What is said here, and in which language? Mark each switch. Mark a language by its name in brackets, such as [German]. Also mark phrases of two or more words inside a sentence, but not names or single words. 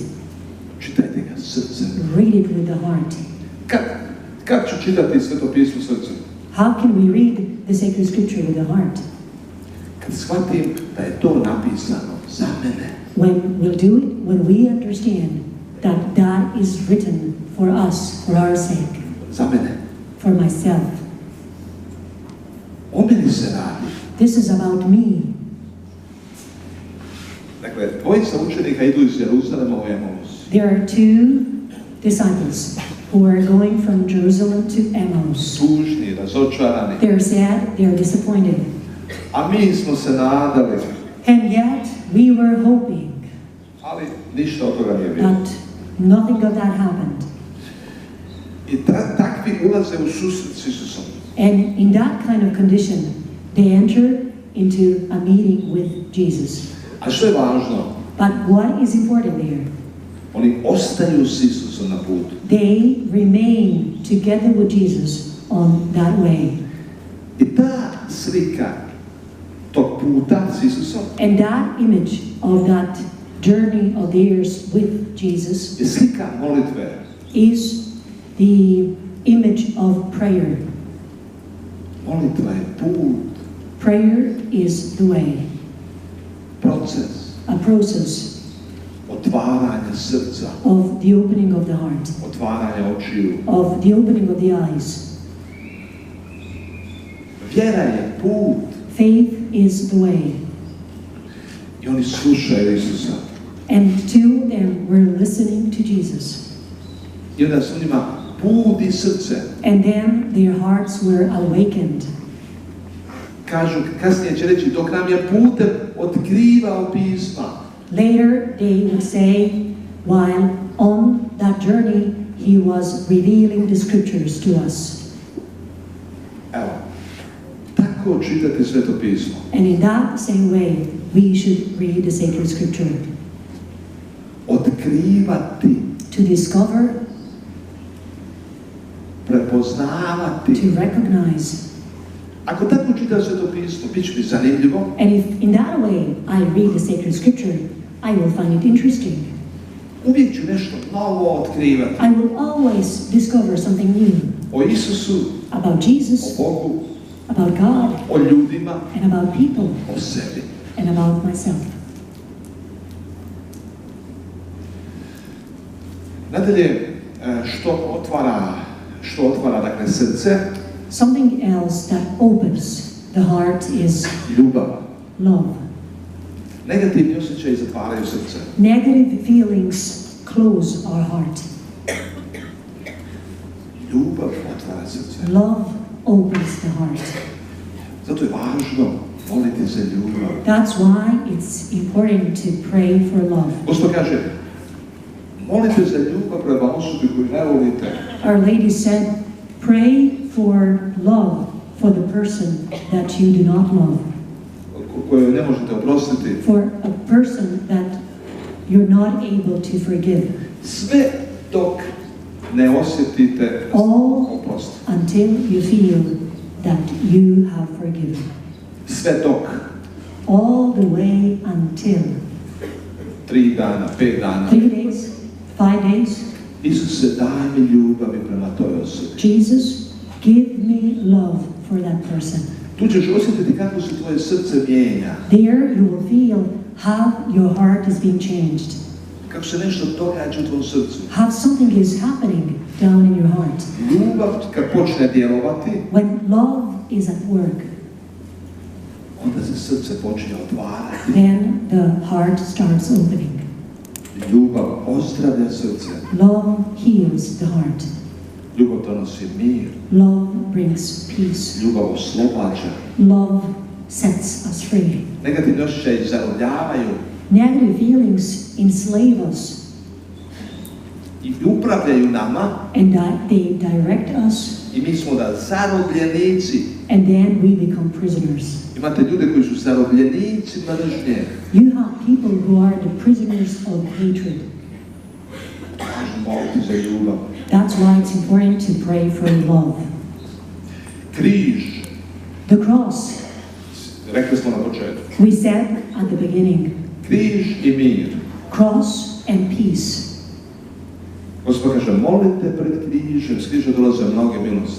[Croatian] Čitajte ga srcem. [English] Read it with the heart. [Croatian] Kad ću čitati Sveto pismo srcem? [English] How can we read the sacred scripture with the heart? [Croatian] Kad shvatim da je to napisano za mene. [English] When we'll do it, when we understand that that is written for us, for our sake. [Croatian] Za mene. [English] For myself. [Croatian] O meni se radi. [English] This is about me. [Croatian] Dakle, dvojica učenika idu iz Jeruzalema u Emaus. [English] There are two disciples who are going from Jerusalem to Emmaus. [Croatian] tužni, razočarani. [English] They're sad, they're disappointed. [Croatian] A mi smo se nadali, [English] And yet we were hoping, [Croatian] ali ništa od toga nije bilo. [English] but nothing of that happened. [Croatian] I takvi ulaze u susret s Isusom. [English] And in that kind of condition, they entered into a meeting with Jesus. [Croatian] A što je važno? [English] But what is important there? [Croatian] Oni ostaju s Isusom na putu. [English] They remain together with Jesus on that way. [Croatian] I ta slika tog puta s Isusom [English] And that image of that journey of theirs with Jesus [Croatian] je slika molitve. [English] is the image of prayer. [Croatian] Molitva je put, [English] Prayer is the way, [Croatian] proces [English] a process [Croatian] otvaranja srca, [English] of the opening of the heart, [Croatian] otvaranja očiju. [English] of the opening of the eyes. [Croatian] Vjera je put [English] Faith is the way. [Croatian] i oni slušaju Isusa. [English] And two them were listening to Jesus. [Croatian] I onda su njima budi srce. [English] And then their hearts were awakened. [Croatian] Kažu, kasnije će reći, dok nam je putem otkrivao pisma. [English] Later they would say, while on that journey, he was revealing the scriptures to us. [Croatian] Evo, tako čitati Sveto pismo. [English] And in that same way, we should read the sacred scripture. [Croatian] Otkrivati, [English] To discover, [Croatian] prepoznavati. [English] to recognize. [Croatian] Ako tako čitaš Sveto pismo, bit će mi zanimljivo. [English] And if in that way I read the sacred scripture, I will find it interesting. [Croatian] Uvijek ću nešto novo otkrivati. [English] I will always discover something new [Croatian] O Isusu, [English] about [Croatian] o [English] Jesus, [Croatian] Bogu, [English] about God, [Croatian] o ljudima, [English] and about people, [Croatian] o sebi. [English] and about myself. [Croatian] Nadalje, što otvara dakle srce, [English] Something else that opens the heart is [Croatian] ljubav. [English] love. [Croatian] Negativni osjećaji zatvaraju srce. [English] Negative feelings close our heart. [Croatian] Ljubav otvara srce. [English] Love opens the heart. [Croatian] Zato je važno moliti za ljubav. [English] That's why it's important to pray for love. [Croatian] Gospod kaže, molite za ljubav prema osobi koju ne volite. [English] Our Lady said, pray for love for the person that you do not love, [Croatian] koju ne možete oprostiti. [English] for a person that you're not able to forgive, [Croatian] Sve dok ne osjetite [English] all [Croatian] oprost. [English] until you feel that you have forgiven. [Croatian] Sve dok. [English] All the way until [Croatian] 3 dana, 5 dana. [English] 3 days, 5 days. [Croatian] Isuse, daj mi ljubavi prema toj osobi. [English] Jesus, give me love for that person. [Croatian] Tu ćeš osjetiti kako se tvoje srce mijenja. [English] There you will feel how your heart is being changed, [Croatian] Kako se nešto događa u tvom srcu. [English] how something is happening down in your heart. [Croatian] Ljubav kad počne djelovati, [English] When love is at work, [Croatian] onda se srce počne otvarati. [English] then the heart starts opening. [Croatian] Ljubav ozdravlja srce. [English] Love heals the heart. [Croatian] Ljubav donosi mir. [English] Love brings peace. [Croatian] Ljubav oslobađa. [English] Love sets us free. [Croatian] Negativni osjećaji zarobljavaju [English] Negative feelings enslave us, [Croatian] i upravljaju nama [English] and that they direct us, [Croatian] i mi smo da zarobljenici. [English] and then we become prisoners. [Croatian] Imate ljude koji su zarobljenici mržnje. [English] You have people who are the prisoners of hatred. [Croatian] Važno moliti za ljubav. [English] That's why it's important to pray for love. [Croatian] Križ, [English] The cross, [Croatian] rekli smo na početku. [English] we said at the beginning, [Croatian] Križ i mir. [English] cross and peace. [Croatian] Gospod kaže, molite pred križem, s križa dolaze mnoge milosti.